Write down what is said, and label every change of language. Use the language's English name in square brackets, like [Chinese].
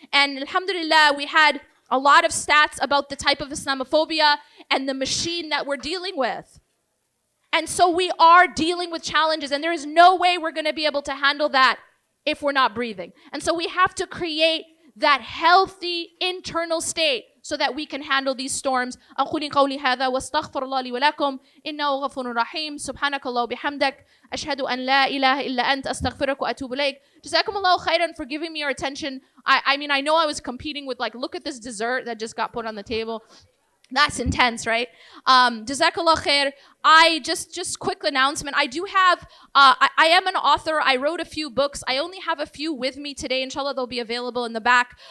[English] And alhamdulillah, we had a lot of stats about the type of Islamophobia and the machine that we're dealing with. And so we are dealing with challenges, and there is no way we're going to be able to handle that if we're not breathing. And so we have to create that healthy internal state so that we can handle these storms. [Arabic] أقول قولي هذا واستغفر الله لي ولكم إنه غفور رحيم سبحانك الله وبحمدك أشهد أن لا إله إلا أنت أستغفرك وأتوب إليك. جزاكم الله خيرا [English] for giving me your attention. I mean, I know I was competing with look at this dessert that just got put on the table. That's intense, right? Jazakallah khair. Just quick announcement. I do have, I am an author. I wrote a few books. I only have a few with me today. Inshallah, they'll be available in the back.